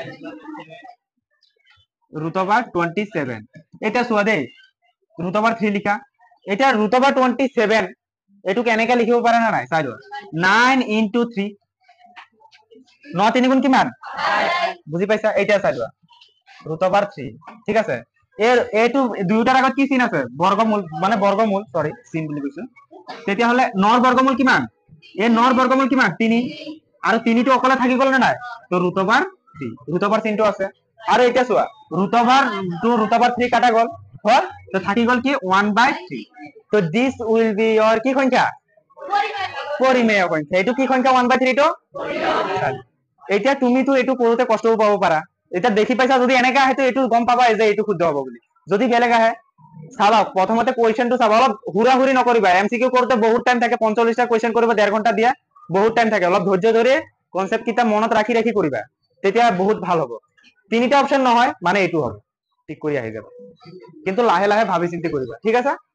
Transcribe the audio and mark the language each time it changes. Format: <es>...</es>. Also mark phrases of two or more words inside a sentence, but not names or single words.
<as>√27 এটা চোৱা দেই √3 লিখা এটা √27 এটো কেনেকা লিখিব পাৰা না নাই চাই লোৱা 9 * 3 9 3 গুণ কিমান বুজি পাইছা এটা চাই লোৱা √3 ঠিক আছে এর এটো দুইটাৰ আগত কি চিন আছে বর্গমূল মানে বর্গমূল সরি চিন বুলি কৈছো তেতিয়া হলে 9 ৰ বর্গমূল কিমান এই 9 ৰ বর্গমূল কিমান 3 আৰু 3 টো অকলে থাকি গল না নাই তো √3 √3 চিনটো আছে আৰু এটা চোৱা √3 কাটা গল হল তো থাকি গল কি 1/3 তো</as> <en>this will be your</en> <as>কি সংখ্যা পৰিমেয় সংখ্যা এটো কি সংখ্যা 1/3 টো এটা তুমি তো এটো কৰোতে কষ্ট পাব পাৰা এটা দেখি পাইছা যদি এনেকা আহে তো এটো গম পাবা যে এটো শুদ্ধ হ'ব বুলি যদি বেলেগ আহে চাবা প্ৰথমতে কোৱেশ্চনটো চাবা অলপ হুৰাহুৰি নকৰিবা এমসিকিউ কৰোতে বহুত টাইম থাকে 45টা কোৱেশ্চন কৰিবা 1.5 ঘন্টা দিয়া বহুত টাইম থাকে অলপ ধৈৰ্য ধৰি কনসেপ্ট কিটা মনত ৰাখি ৰাখি কৰিবা তেতিয়া বহুত ভাল হ'ব তিনিটা অপচন নহয় মানে এটো হ'ব ঠিক কৰি আহি যাব কিন্তু লাহে লাহে ভাবি চিন্তি কৰিবা ঠিক আছে</as>